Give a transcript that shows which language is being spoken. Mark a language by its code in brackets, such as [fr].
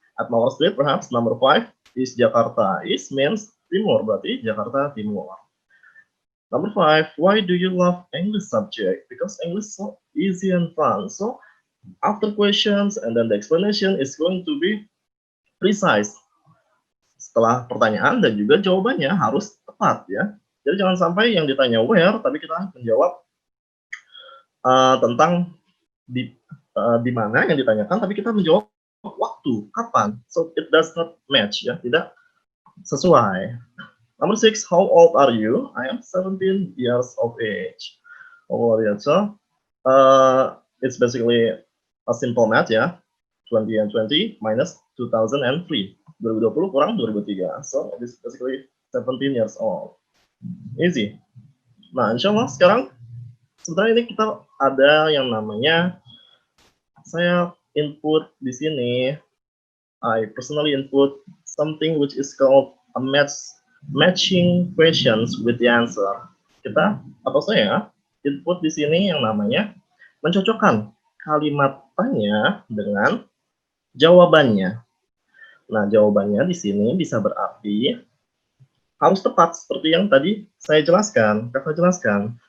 [en] At Mawar Street, perhaps number 5 is Jakarta. Is means [id] timur, berarti Jakarta Timur. [en] Number 5, why do you love English subject? Because English so easy and fun. So after questions and then the explanation is going to be precise. [id] Setelah pertanyaan dan juga jawabannya harus tepat ya. Jadi jangan sampai yang ditanya where tapi kita menjawab tentang di mana yang ditanyakan tapi kita menjawab waktu, kapan. [en] So it does not match ya, [id] tidak sesuai. [en] Number 6, how old are you? I am 17 years of age. Oh yeah, so it's basically a simple math ya. 20 and 20 minus 2003. [id] 2020 kurang 2003. [en] So it's basically 17 years old. Easy. [id] Nah, insya Allah sekarang sebenarnya ini kita ada yang namanya saya input di sini. [en] I personally input something which is called a matching questions with the answer. [id] Kita atau saya input di sini yang namanya mencocokkan kalimat tanya dengan jawabannya. Nah, jawabannya di sini bisa berarti harus tepat seperti yang tadi saya jelaskan, kakak jelaskan.